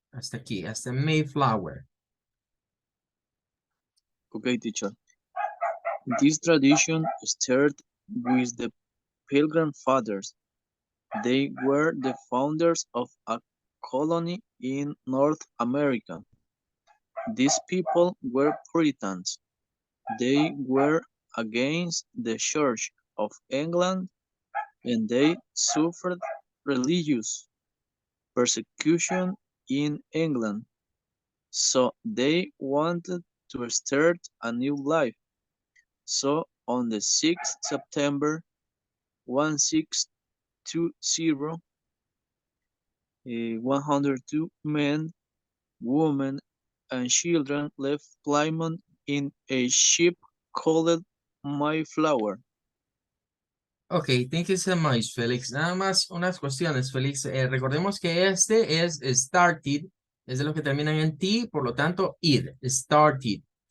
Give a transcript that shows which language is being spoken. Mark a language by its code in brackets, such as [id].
[es] Hasta aquí, hasta Mayflower. [en] Okay, teacher. This tradition started with the Pilgrim Fathers. They were the founders of a colony in North America. These people were Puritans. They were against the Church of England and they suffered religious persecution in England. So they wanted to start a new life. So on the 6th September 1620, 102 men, women, and children left Plymouth in a ship called Mayflower. Ok, thank you so much, Félix. [es] Nada más unas cuestiones, Félix. Recordemos que este es started, es de los que terminan en T, por lo tanto, id, started.